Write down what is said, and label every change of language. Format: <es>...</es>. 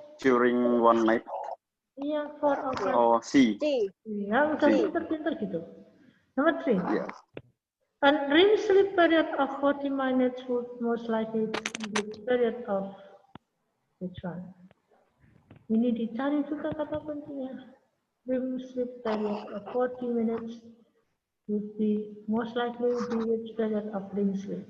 <en>During one night. Iya, 4 or 5. Oh, C.</en> <id>Iya, udah pinter-pinter gitu. Nomor 3. Yeah.</id> <en>A REM sleep period of 40 minutes would most likely be the period of which one?</en> <id>Ini dicari juga kata kuncinya.</id> <en>REM sleep period of 40 minutes would be most likely be which period of REM sleep?</en>